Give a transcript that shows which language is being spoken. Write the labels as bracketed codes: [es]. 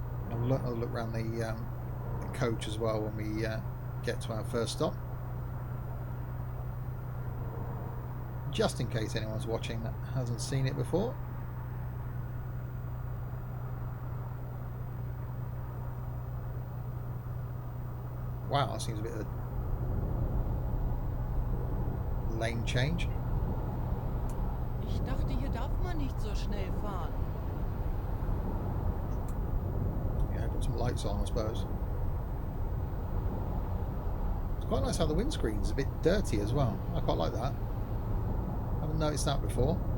[en] I'll look around the coach as well when we get to our first stop, just in case anyone's watching that hasn't seen it before. Wow, that seems a bit of a lane change. [de] Ich dachte, hier darf man nicht so schnell fahren. [en] Yeah, got some lights on, I suppose. It's quite nice how the windscreen's a bit dirty as well. I quite like that. Haven't noticed that before.